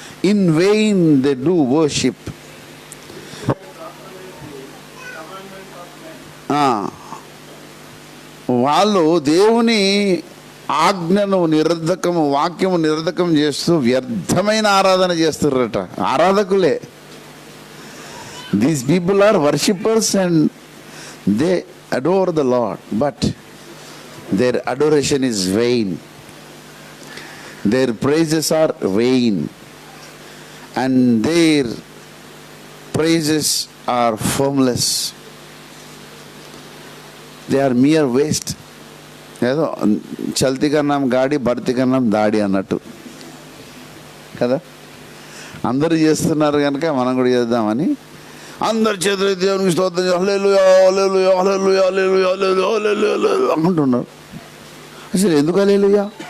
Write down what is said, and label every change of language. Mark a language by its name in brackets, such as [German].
[English] In vain they do worship. [Telugu] వాళ్ళు దేవుని ఆజ్ఞను నిరర్ధకము, వాక్యము నిరర్ధకం చేస్తూ వ్యర్థమైన ఆరాధన చేస్తున్నారట. ఆరాధకులే. [English] These people are worshippers and they adore the Lord, but their adoration is vain. Their praises are vain, and their praises are formless. They are mere waste. [Telugu] ఏదో [Hindi] చల్తీ కన్నాం గాడి, భర్తీ కన్నాం దాడి [Telugu] అన్నట్టు కదా. అందరూ చేస్తున్నారు కనుక మనం కూడా చేద్దామని అందరు చేతులు దేవునికి స్తోత్రం హల్లెలూయా హల్లెలూయా హల్లెలూయా హల్లెలూయా హల్లెలూయా హల్లెలూయా అంటున్నారు. అసలు ఎందుకు హల్లెలూయా?